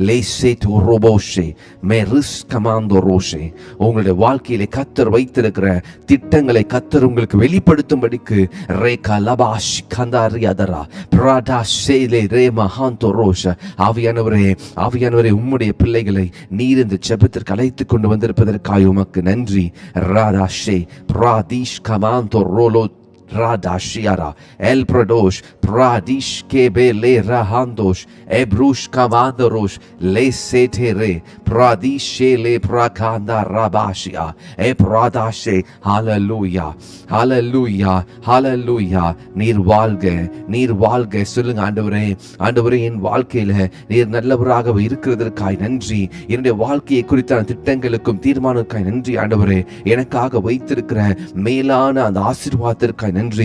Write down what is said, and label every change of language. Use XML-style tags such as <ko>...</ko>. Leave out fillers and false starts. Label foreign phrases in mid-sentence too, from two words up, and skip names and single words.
<ta>உங்களுடைய வாழ்க்கையிலே கத்தர் வைத்திருக்கிற திட்டங்களை கத்தர் உங்களுக்கு வெளிப்படுத்தும்படிக்கு ஆவியானவரே உம்முடைய பிள்ளைகளை நீர் இந்த ஜெபத்திற்கு அழைத்துக் கொண்டு வந்திருப்பதற்காக உமக்கு நன்றி. ராதாஷே பிராதிஷ் கமாந்தோ ரோலோ Radashiara El Pradosh Pradish Kebe Le Rahandosh Ebrush Kamandarosh Le Setere Pradishe Le Prakanda Rabashia E Pradashe. Hallelujah Hallelujah Hallelujah. நீர் வாழ்க சொல்லுங்க. ஆண்டவரே என் வாழ்க்கையில நீர் நல்லவராக இருக்கிறதற்காய் நன்றி. என்னுடைய வாழ்க்கையை குறித்தான திட்டங்களுக்கும் தீர்மானத்துக்காய் நன்றி. ஆண்டவரே எனக்காக வைத்திருக்கிற மேலான அந்த ஆசீர்வாதத்திற்காய் நன்றி.</ta>